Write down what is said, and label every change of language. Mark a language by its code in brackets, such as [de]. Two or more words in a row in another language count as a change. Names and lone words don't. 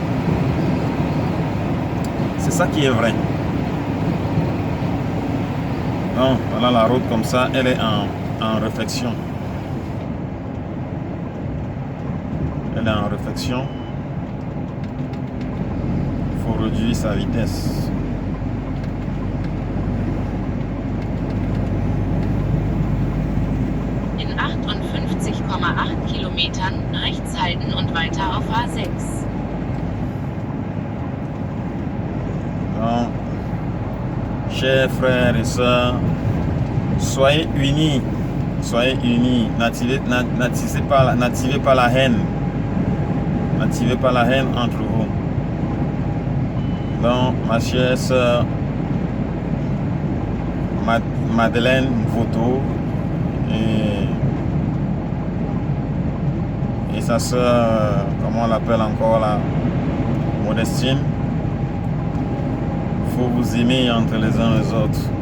[fr] C'est ça qui est vrai. Donc, voilà la route comme ça, elle est en réflexion. Elle est en réflexion. Il faut réduire sa vitesse. [de] In 58,8 Kilometern rechts halten und weiter auf A6. [fr] Donc, chers frères et sœurs, soyez unis. Soyez unis. N'attivez pas la haine. N'attivez pas la haine entre vous. Donc, ma chère sœur Madeleine Voto et sa sœur, comment on l'appelle encore là, Modestine, il faut vous aimer entre les uns et les autres.